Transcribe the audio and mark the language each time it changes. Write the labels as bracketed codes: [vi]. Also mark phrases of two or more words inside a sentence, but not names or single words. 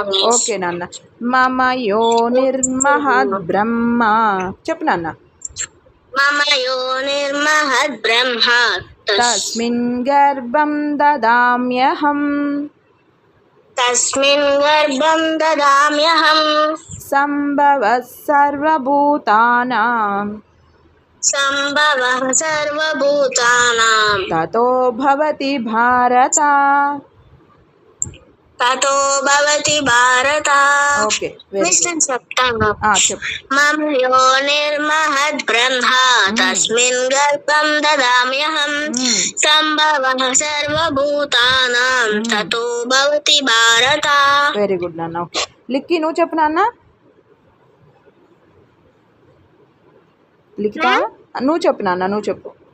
[te] ఓకే నాన్న. [sa] మమ యోనిర్మహద్ బ్రహ్మ. [te] చెప్పు నాన్న. [sa] మమ యోనిర్మహద్ బ్రహ్మ. తస్మిన్ గర్భం దదామ్యహం. తస్మిన్ గర్భం దదామ్యహం. సంభవ సర్వభూతానాం. సంభవ సర్వభూతానాం. తతో భవతి భారత. తతో భవతి భారత. [te] ఓకే, చెప్తాను. చెప్పు. [sa] మమ యోనిర్మహద్ బ్రహ్మ. తస్మిన్ గర్భం దదామ్యహం. సంభవ సర్వభూతానాం. తతో భవతి భారత. [en] very good [te] నాన్న. ఓకే, లిక్కి నువ్వు చెప్పు నాన్న. లిఖిత నువ్వు చెప్పు నాన్న, నువ్వు చెప్పు.